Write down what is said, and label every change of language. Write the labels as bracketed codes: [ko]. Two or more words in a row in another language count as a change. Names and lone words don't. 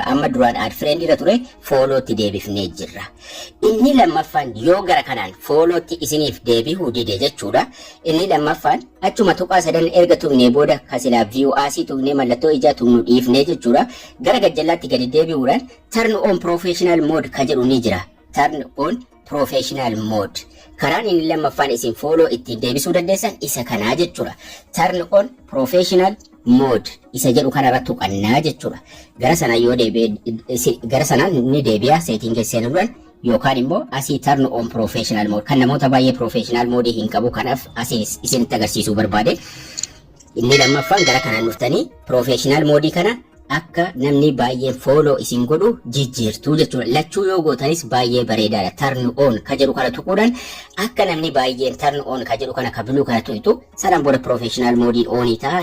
[om] Amma duraan [en] add friend [om] irra ture foolootti deebifnee jirra. Inni lammaffaan yoo gara kanaan foolootti isiniif deebihuu dide jechuudha. Inni lammaffaan achuma tuqaa sadan erga tuqnee booda kasilaa [en] view as [om] tuqnee mallattoo ijaa tuqnu dhiifnee jechuudha. Gara gajjallaatti gadi deebi'uudhaan [en] turn on professional mode [om] ka jedhu ni jira. [en] Turn on professional mode. [om] Karaan inni lammaffaan isin fooloo ittiin deebisuu dandeessan isa kanaa jechuudha. [en] Turn on professional mode [om] isa jedhu kanarra tuqannaa jechuudha. Gara sanaan yoo gara sanaan ni deebi'a seetiin seenuudhaan yookaan immoo asii [en] turn on professional mode [om] kan namoota baay'ee [en] professional mode [om] hin qabu kanaaf asii isinitti agarsiisuu barbaade. Inni lammaffaan gara kanaan dhuftanii [en] professional mode [om] kana akka namni baay'ee fooloo isin godhu jijjiirtuu jechuudha. Lachuu yoo gootanis baay'ee bareedaadha. [en] Turn on [om] ka jedhu kana tuquudhaan akka namni baay'een [en] turn on [om] ka jedhu kana kabiluu kana tuqitu sanaan booda [en] professional moodiin [om] onii ta'a.